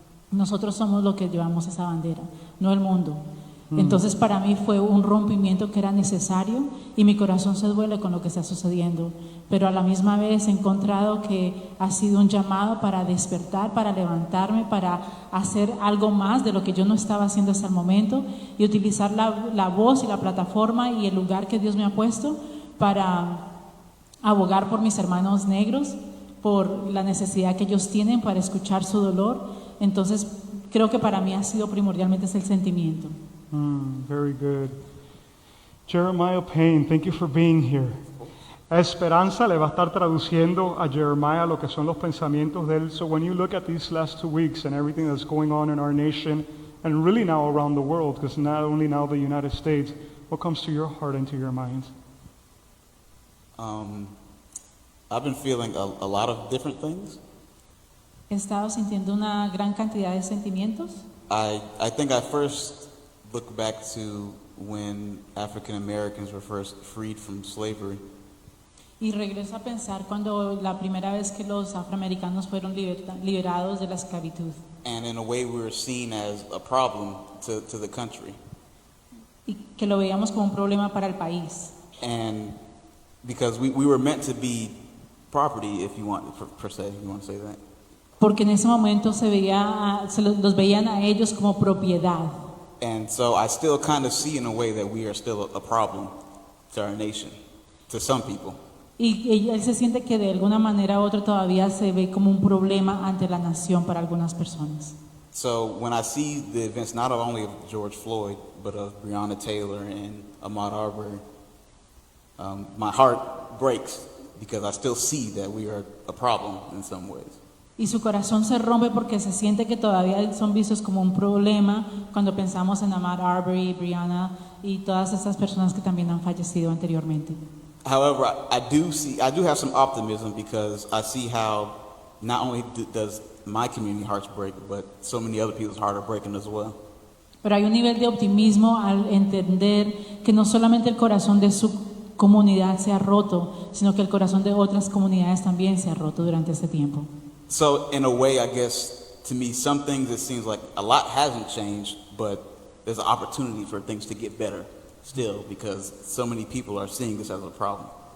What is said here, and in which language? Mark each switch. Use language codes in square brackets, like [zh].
[es] Nosotros somos los que llevamos esa bandera, no el mundo. Entonces para mí fue un rompimiento que era necesario y mi corazón se duele con lo que está sucediendo, pero a la misma vez he encontrado que ha sido un llamado para despertar, para levantarme, para hacer algo más de lo que yo no estaba haciendo hasta el momento y utilizar la voz y la plataforma y el lugar que Dios me ha puesto para abogar por mis hermanos negros, por la necesidad que ellos tienen para escuchar su dolor. Entonces creo que para mí ha sido primordialmente ese el sentimiento. [en] Very good. Jeremiah Payne, thank you for being here. [es] Esperanza le va a estar traduciendo a Jeremiah lo que son los pensamientos de él. [en] So when you look at these last 2 weeks and everything that's going on in our nation and really now around the world, because not only now the United States, what comes to your heart and to your mind? I've been feeling a lot of different things. [es] He estado sintiendo una gran cantidad de sentimientos. [en] I think I first look back to when African Americans were first freed from slavery. [es] Y regreso a pensar cuando la primera vez que los afroamericanos fueron liberados de la esclavitud. [en] And in a way we were seen as a problem to the country. [es] Y que lo veíamos como un problema para el país. [en] And because we were meant to be property, if you want, per se, if you want to say that. [es] Porque en ese momento los veían a ellos como propiedad. [en] And so I still kind of see in a way that we are still a problem to our nation, to some people. [es] Y él se siente que de alguna manera u otra todavía se ve como un problema ante la nación para algunas personas. [en] So when I see the events not only of George Floyd, but of Breonna Taylor and Ahmaud Arbery, my heart breaks because I still see that we are a problem in some ways. [es] Y su corazón se rompe porque se siente que todavía son vistos como un problema cuando pensamos en Ahmaud Arbery, Breonna y todas estas personas que también han fallecido anteriormente. [en] However, I do have some optimism because I see how not only does my community hearts break, but so many other people's hearts are breaking as well. [es] Pero hay un nivel de optimismo al entender que no solamente el corazón de su comunidad se ha roto, sino que el corazón de otras comunidades también se ha roto durante este tiempo. [en] So in a way, I guess, to me, some things it seems like a lot hasn't changed, but there's an opportunity for things to get better still because so many people are seeing this as a problem.